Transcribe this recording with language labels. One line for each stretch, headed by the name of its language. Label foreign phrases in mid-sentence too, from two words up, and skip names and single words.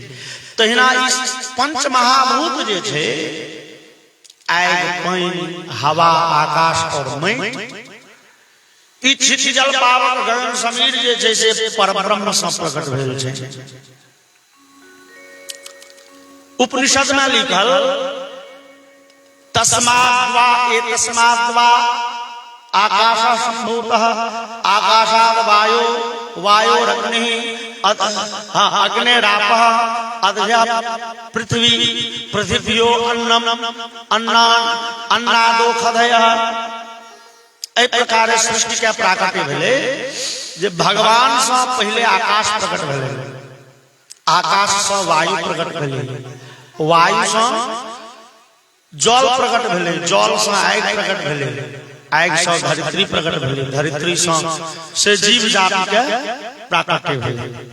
Maithili: तहिना इस पंच महाभूत जे छे आग पानी हवा आकाश और माटि, ई क्षिति जल पावक गगन समीर जे छै से परब्रह्म से प्रकट भेल छै। उपनिषद में लिखल
Sanskrit: तस्माद् वा एतस्माद् वा आकाश संभूतः आकाशाद् वायो वायोरग्निः अग्निरापः अद्या पृथ्वी पृथिव्यो अन्नम अन्नान अन्नादो खदयः।
Maithili: एहि प्रकार सृष्टि के प्राकट्य भेले जे भगवान से पहले आकाश प्रकट भेले, आकाश से वायु प्रकट भेले, वायु से जल प्रकट भेले, जल से आगि प्रकट भेले, आगि से धरित्री प्रकट भेले, धरित्री से जीव जाति के प्राकट्य भेले।